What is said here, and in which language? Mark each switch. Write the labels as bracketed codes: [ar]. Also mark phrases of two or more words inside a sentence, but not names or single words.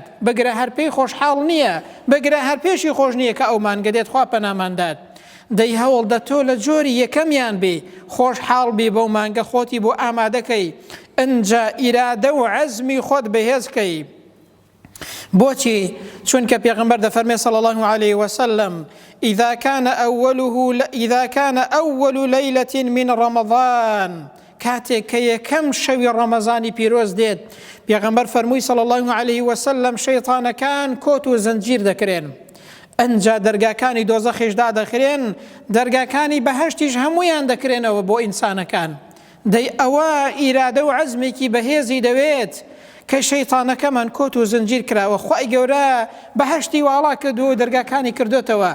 [ckb] بگرە هەر پێی خۆشحاڵ نییە، بگرە هەر پێشی خۆش نییە کە ئەو مانگە دێت، خوا پەناماندات. دەی هەوڵ دە تۆ لە جۆری یەکەمیان بێ، خۆشحاڵ بێ بەو مانگە، خۆتی بۆ ئامادەکەی، ئەنجا ئیرادە و عەزمی خۆت بەهێزکەی. بۆچی؟ چونکە پێغەمبەر دەفەرمێ [ar] صلی الله عليه وسلم إذا كان أول ليلة من رمضان، [ckb] کاتێک کە یەکەم شەوی ڕەمەزانی پیرۆز دێت، پێغەمبەر فەرمووی [ar] صلی الله عليه وسلم [ckb] شەیطانەکان کۆت و زەنجیر دەکرێن، ئەنجا دەرگاکانی دۆزەخیشدا دەخرێن، دەرگاکانی بەهەشتیش هەمویان دەکرێنەوە بۆ ئینسانەکان. دەی ئەوە ئیرادە و عەزمێکی بەهێزی دەوێت کە شەیطانەکەمان کۆت و زنجیر کراوە، خوای گەورە بەهەشتی واڵا کردووە و دەرگاکانی کردوتەوە.